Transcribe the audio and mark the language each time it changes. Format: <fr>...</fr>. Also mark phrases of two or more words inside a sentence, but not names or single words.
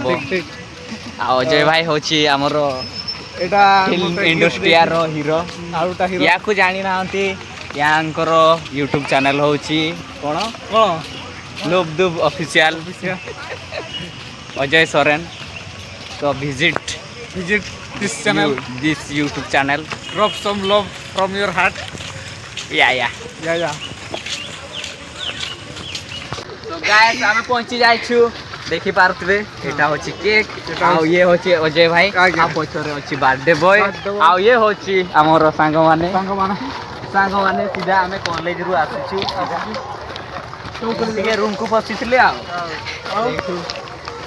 <or>ଆଉ ଅଜୟ ଭାଇ ହେଉଛି ଆମର ଏଇଟା ଇଣ୍ଡଷ୍ଟ୍ରିଆର ହିରୋ। ୟାକୁ ଜାଣିନାହାନ୍ତି ୟାଙ୍କର</or> <en>YouTube channel</en> <or>ହେଉଛି କ'ଣ ଲୁବଦୁବ ଅଫିସିଆଲ ଅଜୟ ସରେନ। ତ ଭିଜିଟ୍</or> <en>this channel, this YouTube channel. drop some love from your heart. Yeah. So guys</en> <or>ଆମେ ପହଞ୍ଚି ଯାଇଛୁ ଦେଖିପାରୁଥିବେ ଏଇଟା ହେଉଛି କେକ୍ ଆଉ ଇଏ ହେଉଛି ଅଜୟ ଭାଇ ଆଉ ପଛରେ ଅଛି</or> <en>birthday boy</en> <or>ଆଉ ଇଏ ହେଉଛି ଆମର ସାଙ୍ଗମାନେ ସିଧା ଆମେ କଲେଜରୁ ଆସିଛୁ ଟିକେ ରୁମ୍କୁ ପଶିଥିଲେ ଆଉ</or>